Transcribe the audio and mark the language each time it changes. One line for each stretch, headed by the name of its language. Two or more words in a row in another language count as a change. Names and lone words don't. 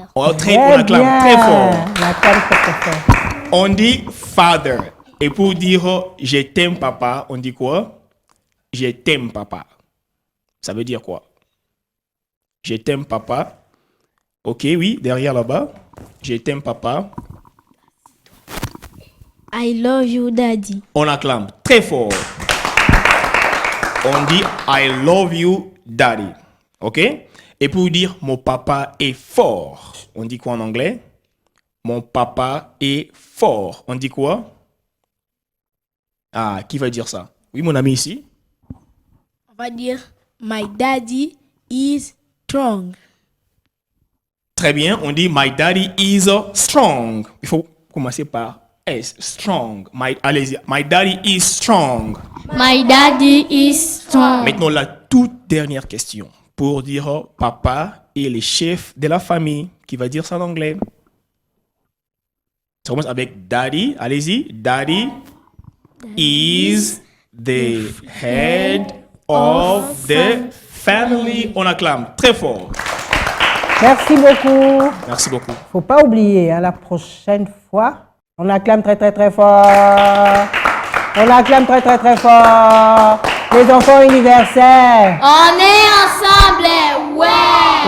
French: On acclame très fort. La carte très fort. On dit father. Et pour dire je t'aime papa, on dit quoi? Je t'aime papa. Ça veut dire quoi? Je t'aime papa. Ok, oui, derrière là-bas. Je t'aime papa.
English: I love you, daddy.
French: On acclame très fort. On dit
English: I love you, daddy.
French: Ok? Et pour dire mon papa est fort, on dit quoi en anglais? Mon papa est fort. On dit quoi? Ah, qui va dire ça? Oui, mon ami ici. On va dire
English: my daddy is strong.
French: Très bien, on dit
English: my daddy is strong.
French: Il faut commencer par S, strong. Allez-y,
English: my daddy is strong. My daddy is strong.
French: Maintenant, la toute dernière question pour dire papa et les chefs de la famille. Qui va dire ça en anglais? Ça commence avec daddy. Allez-y,
English: daddy is the head of the family.
French: On acclame très fort. Merci beaucoup. Merci beaucoup. Faut pas oublier, la prochaine fois, on acclame très très très fort. On acclame très très très fort. Les enfants universels. On est ensemble, ouais.